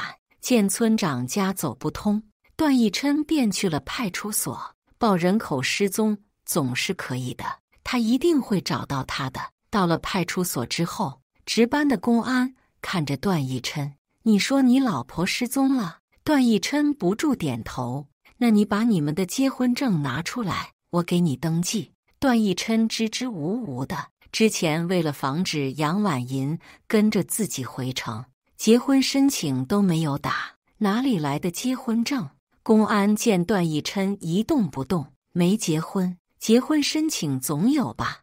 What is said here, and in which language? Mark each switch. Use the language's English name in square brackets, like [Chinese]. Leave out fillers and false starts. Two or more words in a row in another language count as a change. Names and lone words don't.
[Chinese] 見村長家走不通，段奕琛便去了派出所。報人口失蹤總是可以的，他一定會找到他的。到了派出所之後，值班的公安看着段奕琛：“你說你老婆失蹤了？” 段奕琛不住點頭。那你把你們的結婚證拿出來，我給你登記。段奕琛支支吾吾的。之前為了防止楊婉銀跟着自己回城，結婚申請都沒有打，哪裡來的結婚證？公安見段奕琛一動不動，沒結婚，結婚申請總有吧？